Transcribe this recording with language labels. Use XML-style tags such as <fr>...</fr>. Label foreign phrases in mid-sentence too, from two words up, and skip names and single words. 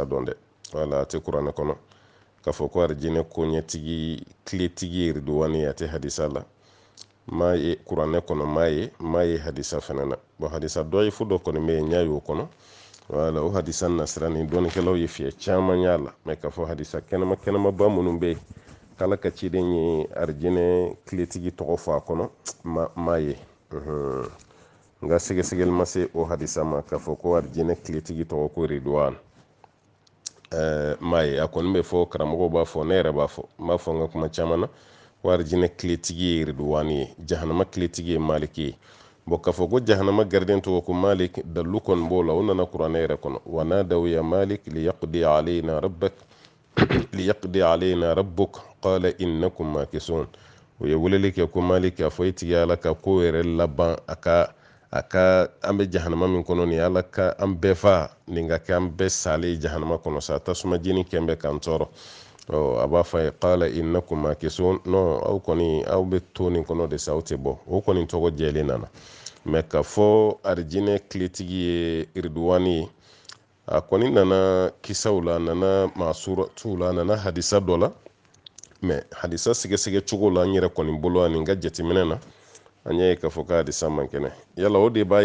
<bm>dɔn dɛ wala a tɛ kuranɛ kɔnɔ k'a fɔ ko arijinɛ koɲɛtigi tiletigi iriduwani a tɛ hadisa la m'a ye kuranɛ kɔnɔ m'a ye hadisa fana na bon hadisa dɔyifu dɔ kɔni bɛ yen n y'a ye o kɔnɔ wala o hadisa nasira ni dɔnnikɛlaw ye fiyɛ caman y'a la mɛ k'a fɔ hadisa kɛnɛmaba minnu bɛ yen k'ala ka ciden ye arijinɛ tiletigi tɔgɔ fɔ a kɔnɔ m'a ye n ka sɛgɛsɛgɛli ma se o hadisa ma k'a fɔ ko arijinɛ tiletigi tɔgɔ ko ridwan m'a ye a kɔni bɛ fɔ karamɔgɔw b'a fɔ ne yɛrɛ b'a fɔ n b'a fɔ n ka kuma caman na ko arijinɛ tiletigi ye ridwani ye jahanama tiletigi ye maliki ye bon k'a fɔ ko jahanama gardien tɔgɔ ko malik dalu kɔni b'o la o nana kuranɛ yɛrɛ kɔnɔ</bm> <ar>ونادوا يا مالك ليقض علينا ربك قال إنكم ماكثون</ar> <bm>o ye weleli kɛ ko malik k'a fɔ e tigi ala ka ko yɛrɛ laban a ka an bɛ jahanama min kɔnɔ nin ala ka an bɛɛ fa nin ka kɛ an bɛɛ salen jahanama kɔnɔ sa tasuma jeni kɛn bɛ k'an tɔɔrɔ a b'a fɔ a ye</bm> <ar>قال إنكم ماكثون</ar> <bm>non aw kɔni aw bɛ to nin kɔnɔ de sa aw tɛ bɔ o kɔni tɔgɔ jɛlen nana mɛ ka fɔ arijinɛ tiletigi ye iriduwani ye a kɔni nana kisaw la a nana masuratuw la a nana hadisa dɔ la mɛ hadisa sɛgɛsɛgɛ cogo la n yɛrɛ kɔni bolo ani n ka jateminɛ na an y'a ye k'a fɔ ko hadisa man kɛnɛ yala o de b'a</bm>